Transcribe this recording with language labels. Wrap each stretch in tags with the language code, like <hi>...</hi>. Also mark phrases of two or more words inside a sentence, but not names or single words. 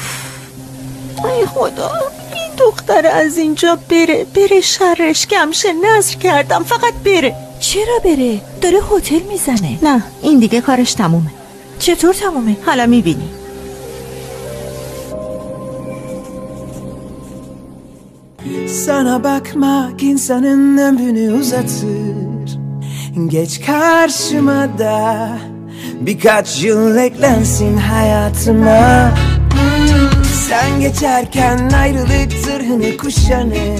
<fa>ای خدا، این دختر از اینجا بره شرش کمشه. نظر کردم فقط بره. چرا بره؟ داره هتل میزنه. نه این دیگه کارش تمومه. چطور تمومه؟ حالا میبینی.</fa> <tr>Sana bakmak insanın ömrünü uzatır. Geç karşıma da birkaç yıl eklensin hayatıma. Sen geçerken ayrılık zırhını kuşanır.</tr>